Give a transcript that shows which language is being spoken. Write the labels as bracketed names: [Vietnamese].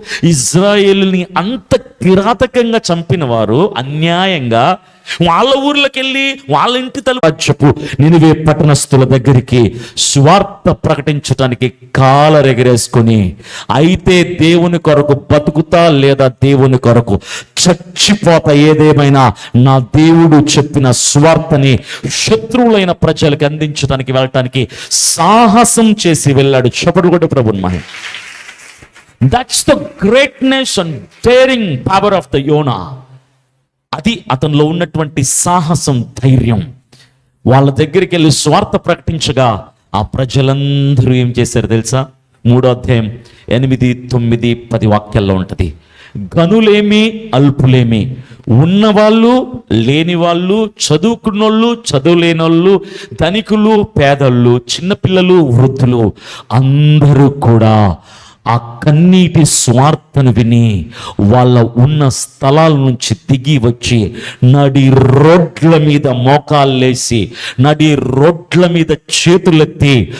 [Telugu] ఇజ్రాయేలుని అంత కిరాతకంగా చంపిన వారు అన్యాయంగా వాళ్ళ ఊర్లోకి వెళ్ళి వాళ్ళ ఇంటి తలుపు నినివే పట్టణస్థుల దగ్గరికి స్వార్థ ప్రకటించడానికి కాలరెగరేసుకొని, అయితే దేవుని కొరకు బతుకుతా లేదా దేవుని కొరకు చచ్చిపోతా, ఏదేమైనా నా దేవుడు చెప్పిన స్వార్థని శత్రువులైన ప్రజలకు అందించడానికి వెళ్ళటానికి సాహసం చేసి వెళ్ళాడు. చపడు కూడా ప్రభుని మహిమ. [English] That's the greatness and daring power of the Yona. [Telugu] అది అతనిలో ఉన్నటువంటి సాహసం, ధైర్యం. వాళ్ళ దగ్గరికి వెళ్ళి స్వార్థ ప్రకటించగా ఆ ప్రజలందరూ ఏం చేశారు తెలుసా? 3వ అధ్యాయం 8, 9, 10 వాక్యాల్లో ఉంటుంది. గనులేమి అల్పులేమి, ఉన్నవాళ్ళు లేని వాళ్ళు, చదువుకున్నోళ్ళు చదువులేనోళ్ళు, ధనికులు పేదళ్ళు, చిన్నపిల్లలు వృద్ధులు అందరూ కూడా ఆ కన్నీటి స్వార్థను విని వాళ్ళ ఉన్న స్థలాల నుంచి దిగి వచ్చి నడి రోడ్ల మీద మోకాళ్ళేసి, నడి రోడ్ల మీద చేతులెత్తి